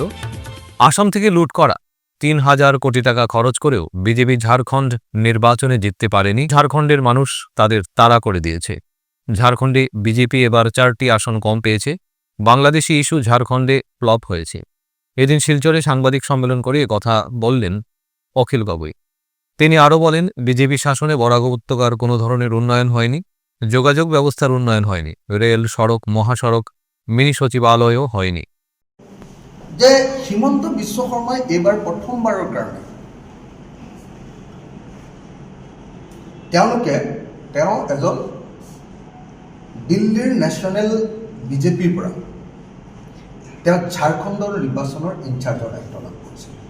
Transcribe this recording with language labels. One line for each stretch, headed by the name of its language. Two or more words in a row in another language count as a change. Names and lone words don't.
Bangla: আসাম থেকে লুট করা ৩,০০০ কোটি টাকা খরচ করেও বিজেপি ঝাড়খণ্ড নির্বাচনে জিততে পারেনি। ঝাড়খণ্ডের মানুষ তাদের তাড়া করে দিয়েছে। ঝাড়খণ্ডে বিজেপি এবার ৪টি আসন কম পেয়েছে। বাংলাদেশি ইস্যু ঝাড়খণ্ডে ফ্লপ হয়েছে। এদিন শিলচরে সাংবাদিক সম্মেলন করে কথা বললেন অখিল গগৈ। তিনি আরও বলেন, বিজেপি শাসনে বরাক উপত্যকার কোনো ধরনের উন্নয়ন হয়নি, যোগাযোগ ব্যবস্থার উন্নয়ন হয়নি, রেল, সড়ক, মহাসড়ক, মিনি সচিবালয়ও হয়নি।
Assamese: যে হিমন্ত বিশ্ব শৰ্মাই এইবাৰ প্ৰথমবাৰৰ কাৰণে তেওঁ এজন দিল্লীৰ নেশ্যনেল বিজেপিৰ পৰা তেওঁ ঝাৰখণ্ডৰ নিৰ্বাচনৰ ইনচাৰ্জৰ দায়িত্ব লাভ কৰিছিল।